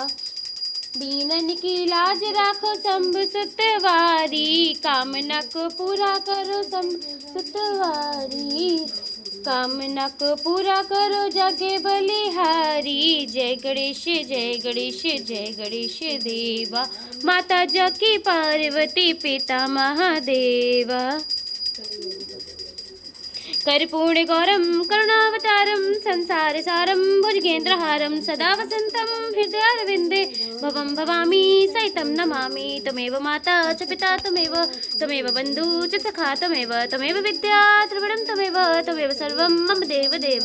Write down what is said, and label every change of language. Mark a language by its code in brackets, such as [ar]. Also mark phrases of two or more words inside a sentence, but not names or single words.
[hi] दीनन की लाज राखो शंभु सुतवारी, कामना को पूरा करो शंभु सुतवारी, कामना को पूरा करो जागे बलिहारी। जय गणेश जय गणेश जय गणेश देवा, माता जाकी पार्वती पिता महादेवा। [sa] कर्पूर्ण गौरम करुणावतारम संसार सारम भुजगेन्द्रहारम सदा वसंतम हृदयारविंदे भवम भवामी सहितं नमामि। त्वमेव माता च पिता त्वमेव, त्वमेव बन्धु च सखा त्वमेव, त्वमेव विद्या द्रविणं त्वमेव, त्वमेव सर्वं मम देव देव।